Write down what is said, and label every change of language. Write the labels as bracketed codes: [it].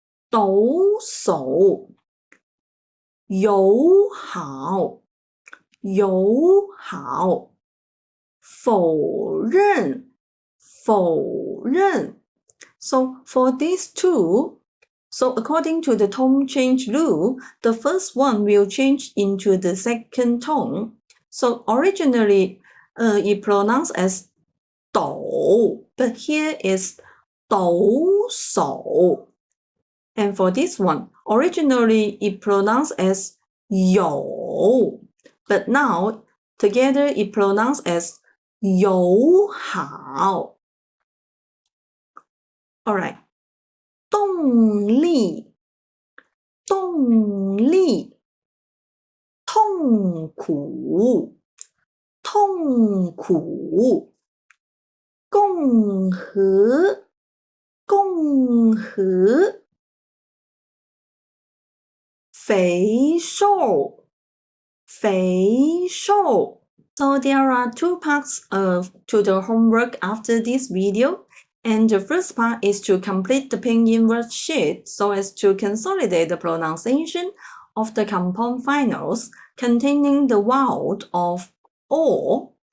[zh] 抖手，友好，友好，否认，否认。 [en] So for these two, so according to the tone change rule, the first one will change into the second tone. So originally, it pronounced as 抖, but here is 抖手. And for this one, originally it pronounced as 友, but now together it pronounced as 友好. Alright. [zh] 动力，动力，痛苦，痛苦，共和，共和，肥瘦，肥瘦。 [en] So there are two parts to the homework after this video. And the first part is to complete the Pinyin worksheet so as to consolidate the pronunciation of the compound finals containing the vowel of O.